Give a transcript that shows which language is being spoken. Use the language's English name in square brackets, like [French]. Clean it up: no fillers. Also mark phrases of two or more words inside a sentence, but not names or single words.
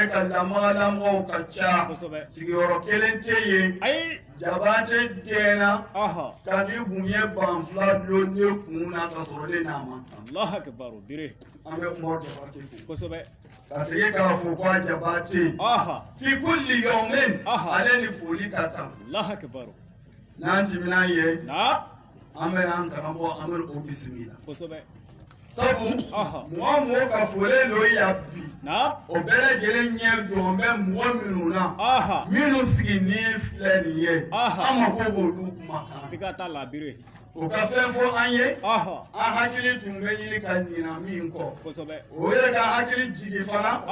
[Bambara] ka lamagalamagaw ka ca sigiyɔrɔ kelen tɛ yen Jabate gɛnna ka ni bonya banfula dulon ne kun na ka sɔrɔ ne n'a ma kan an bɛ Umar Jabate fo ka segin k'a fɔ ko Jabate [Arabic] fi kulli yawmin [Bambara] ale ni foli ka kan n'an tɛmɛna ye an bɛ an karamɔgɔ an bɛ o bisimila sabu mɔgɔ mɔgɔ ka foli dɔ yan bi o bɛɛ lajɛlen ɲɛ jɔn bɛ mɔgɔ minnu na minnu sigi ni filɛ nin ye an mako b'olu kumakan o ka fɛn fɔ an ye an hakili tun bɛ ɲini ka ɲina min kɔ o yɛrɛ ka hakili jigi fana